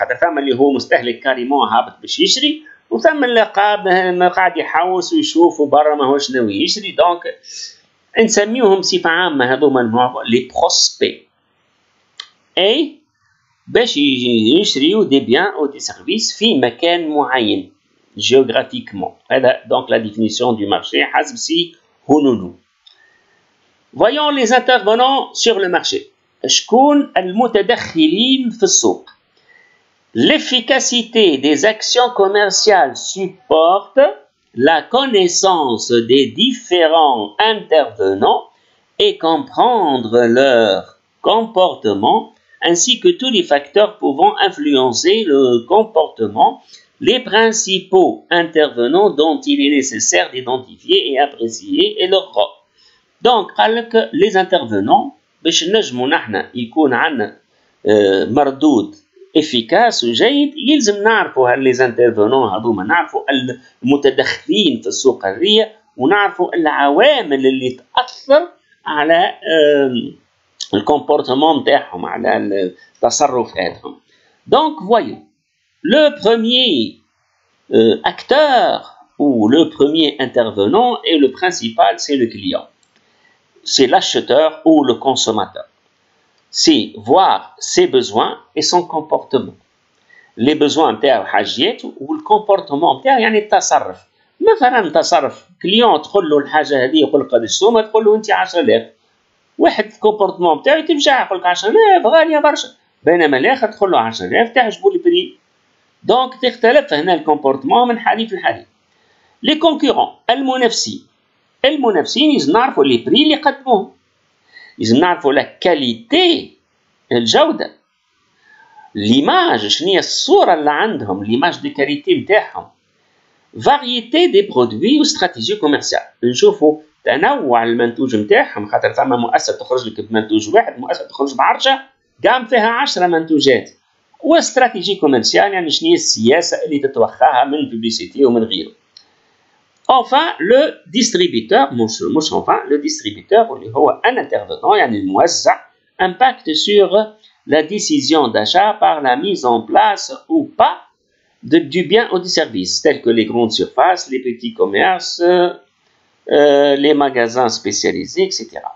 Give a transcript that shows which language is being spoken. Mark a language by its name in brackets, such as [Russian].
[Arabic] خاطر ثم اللي هو مستهلك كاريمون هابط باش يشري وثم اللي قاعد يحوس ويشوف برا ماهوش ناوي يشري. دونك نسميوهم بصفة عامة هذوما النوع لي بروسبي أي باش يشريو دي بيان أو دي سيرفيس في مكان معين géographiquement. هذا [French] donc la définition du marché [Arabic] حسب سي هونونو. [French] Voyons les intervenants sur le marché. [Arabic] شكون المتدخلين في السوق. [French] L'efficacité des actions commerciales supporte la connaissance des différents intervenants et comprendre leur comportement ainsi que tous les facteurs pouvant influencer le comportement, les principaux intervenants dont il est nécessaire d'identifier et apprécier et leur rôle. Donc, les intervenants, [Arabic] باش نجمو نحنا يكون عندنا مردود efficace وجيد، يلزم نعرفوا [French] les intervenants [Arabic] هذوما، نعرفوا المتدخلين في السوق هذيا، ونعرفوا العوامل اللي تأثر على الكومبورتمون نتاعهم، على التصرفاتهم. [French] Donc voyons, le premier acteur ou le premier intervenant et le principal, c'est le client. C'est l'acheteur ou le consommateur. C'est voir ses besoins et son comportement. Les besoins [Arabic] نتاعو حاجياته والكومبورتمون نتاعو يعني التصرف. مثلا تصرف كليون تقول له الحاجه هذه يقول لك قداش سومه، تقول له انت 10,000. واحد الكومبورتمون نتاعو تفجع يقول لك 10,000 غاليه برشا، بينما الاخر تقول له 10,000 تعجبو البري. دونك تختلف هنا الكومبورتمون من حليف لحليف. لي كونكورون المنافسين لازم نعرفوا لي بري اللي يقدموهم، لازم نعرفوا لا كاليتي الجوده، ليماج شنو هي الصوره اللي عندهم، ليماج دي كاليتي نتاعهم، فاريتي دي برودوي واستراتيجي كوميرسيال، نشوفوا تنوع المنتوج نتاعهم، خاطر ثم مؤسسه تخرج لك بمنتوج واحد، مؤسسه تخرج بعرجه قام فيها 10 منتوجات، واستراتيجي كوميرسيال يعني شنو هي السياسه اللي تتوخاها من بوبليسيتي ومن غيره. [French] Enfin, le distributeur, le distributeur [Arabic] اللي هو [French] un intervenant [Arabic] يعني الموزع، [French] impacte sur la décision d'achat par la mise en place ou pas du bien ou du service, tels que les grandes surfaces, les petits commerces, les magasins spécialisés, etc.